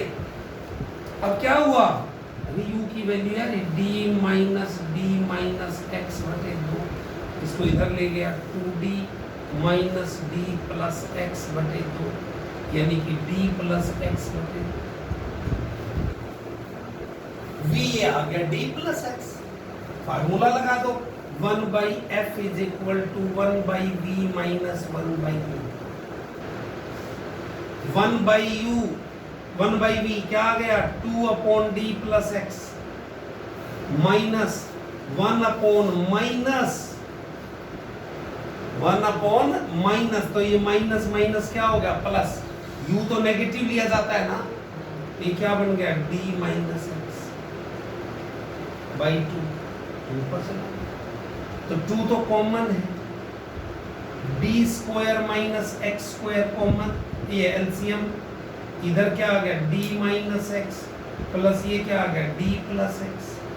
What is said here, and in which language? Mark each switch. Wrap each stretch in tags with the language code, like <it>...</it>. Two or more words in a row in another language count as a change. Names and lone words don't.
<hi>अब क्या हुआ, अभी u की वैल्यू यार</hi> <en>d minus x</en> <hi>बटे 2, इसको इधर ले गया</hi> <en>2d minus d plus x</en> <hi>बटे 2, यानी कि</hi> <en>d plus x</en> <hi>बटे 2, v आ गया</hi> <en>d plus x,</en> <hi>फार्मूला लगा दो</hi> <en>1 by f is equal to 1 by v minus 1 by u, 1 by u 1 by v</en> <hi>क्या आ गया</hi> <en>2 upon d plus x माइनस 1 upon</en> <hi>माइनस, तो ये</hi> <en>minus minus</en> <hi>क्या हो गया प्लस, u तो नेगेटिव लिया जाता है ना, ये क्या बन गया</hi> <en>d minus x by 2,</en> <hi>तो 2 तो कॉमन है,</hi> <en>d square minus x square common,</en> <hi>ये एलसीएम, इधर क्या आ गया</hi> <en>d minus x plus</en> <hi>ये क्या आ गया</hi> <en>d plus x,</en>